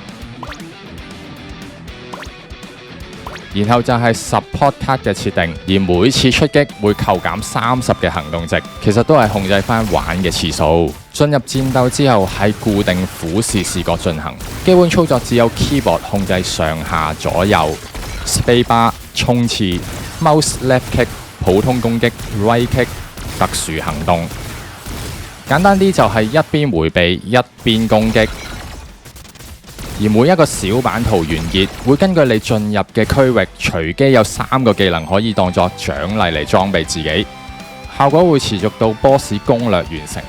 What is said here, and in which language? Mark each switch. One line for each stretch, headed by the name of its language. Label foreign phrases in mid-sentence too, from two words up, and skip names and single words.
Cantonese: 然後就係
English: support card
Cantonese: 嘅設定，而每次出擊會扣減30嘅行動值，其實都係控制翻玩嘅次數。進入戰鬥之後係固定俯視視角進行，基本操作只有 keyboard 控制上下左右、spacebar 衝刺、
English: mouse left kick
Cantonese: 普通攻擊、
English: right kick
Cantonese: 特殊行動。簡單啲就係一邊迴避一邊攻擊。而每一個小版圖完結，會根據你進入嘅區域，隨機有3個技能可以當作獎勵嚟裝備自己，效果會持續到 boss 攻略完成。